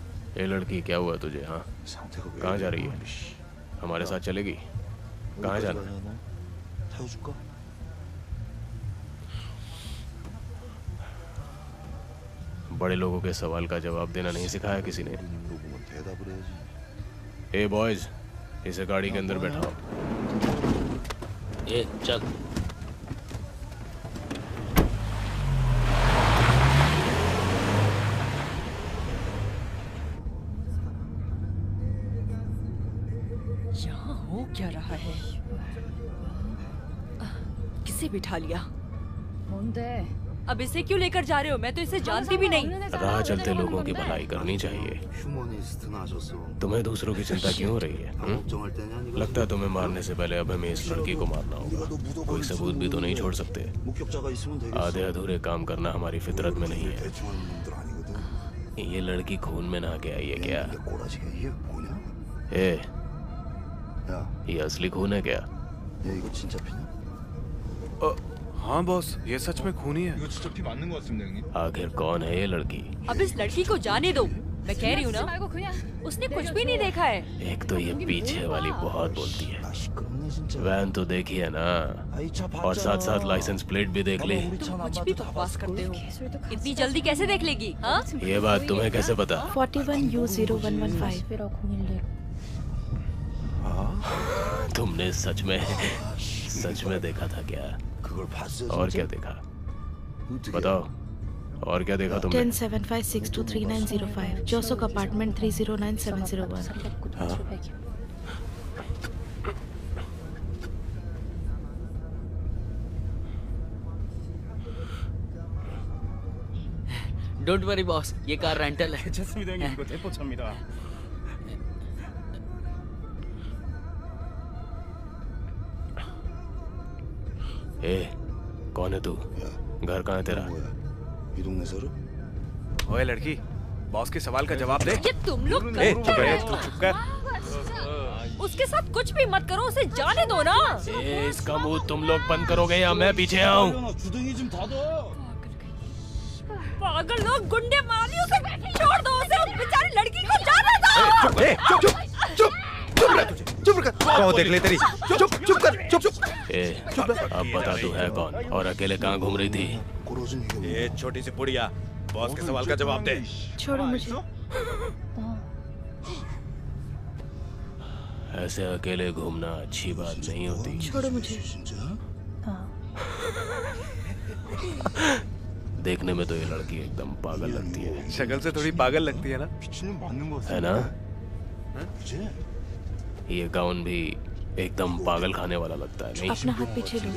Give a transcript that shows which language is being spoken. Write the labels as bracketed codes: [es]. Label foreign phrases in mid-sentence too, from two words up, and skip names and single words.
[hi] ये लड़की क्या हुआ तुझे? हाँ, [ko] 상태가 왜 [hi] कहाँ जा [ko] 이래? [hi] रही है? [ko] 씨, [hi] हमारे साथ चलेगी? कहाँ [ko] 어디까지 [hi] जाना? [ko] 가냐, 너? 태워줄까? [hi] बड़े लोगों के सवाल का जवाब देना नहीं सिखाया किसी ने? [ko] 우리는 물어보면 대답을 해야지. [hi] ए बॉयज, इसे गाड़ी के अंदर बैठाओ। ए चल। यहाँ हो क्या रहा है? किसे बिठा लिया? अब इसे क्यों लेकर जा रहे हो? मैं तो इसे जानती भी नहीं। राह चलते लोगों की भलाई करनी चाहिए। [ko] 휴머니스트 나셨어. [hi] तुम्हें दूसरों की चिंता क्यों हो रही है? [ko] 걱정할 때냐? 네가 [hi] लगता है तुम्हें मारने से पहले अब हमें इस लड़की को मारना होगा। कोई सबूत भी तो नहीं छोड़ सकते। [ko] 목격자가 있으면 되겠어. [hi] आधे अधूरे काम करना हमारी फितरत में नहीं है। [ko] 대충 하는 놈들 아니거든. [hi] ये लड़की खून में नहा के आई है क्या? [ko] 이게 꼬라지가 이게 뭐냐? [hi] ए, [ko] 야, [hi] ये असली खून है क्या? [ko] 얘 이거 진짜 피냐? [hi] हाँ बॉस, ये सच में खूनी है। [ko] 이거 진짜 피 맞는 것 같습니다, 형님. [hi] आखिर कौन है ये लड़की? अब इस लड़की को जाने दो। मैं कह रही हूँ ना, उसने कुछ भी नहीं देखा है। एक तो ये पीछे वाली बहुत बोलती है। [ko] 아 시끄럽네 진짜. [hi] वैन तो देखी है ना, [ko] 아, 이 차 봤잖아. [hi] और साथ साथ [en] license plate [hi] भी देख ली। [ko] 우리 차 [hi] कुछ भी [ko] 남자도 다 [hi] बकवास [ko] 봤을 [hi] करते [ko] 걸. [hi] हो। इतनी जल्दी कैसे देख लेगी? हाँ? ये बात तुम्हें कैसे पता? 41U0115 तुमने सच में देखा था क्या? [ko] 그걸 봤어. [hi] और क्या देखा? बताओ, और क्या देखा तुमने? 1075623905 जोसोक अपार्टमेंट 309701 [en] Don't worry boss, [hi] ये [en] car rental [hi] है। [ko] 괜찮습니다, 형님. 이거 대포차입니다. [hi] ए, कौन है तू? घर कहाँ है तेरा? [ko] 뭐야? 이 동네 살아? [hi] ओए लड़की, बॉस के सवाल का जवाब दे। ये तुम लोग ए, कर चुप क्या रह, रहे तू हो? चुप कर। उसके साथ कुछ भी मत करो, उसे जाने दो ना। ए, इसका मुंह तुम लोग बंद करोगे या मैं पीछे आऊं? [ko] 주둥이 좀 닫아. [hi] पागल लोग, गुंडे मारियो से छोड़ दो उसे, उस बेचारी लड़की को जाने दो। कौन देख ले तेरी? चुप कर, चुप। ए, अब बता तू है कौन और अकेले कहाँ घूम रही थी? [ko] 꼬라진 이게 [hi] ये छोटी सी पुड़िया, बॉस के सवाल का जवाब दे। छोड़ो मुझे। ऐसे अकेले घूमना अच्छी बात नहीं होती। छोड़ो मुझे। [ko] 진짜? [hi] देखने में तो ये लड़की एकदम पागल लगती है, शक्ल से थोड़ी पागल लगती है ना? [ko] 미친년 맞는 거 [hi] है ना? [ko] 그지? [hi] ये गाउन भी एकदम पागल खाने वाला लगता है, नहीं? अपना हाथ पीछे लो।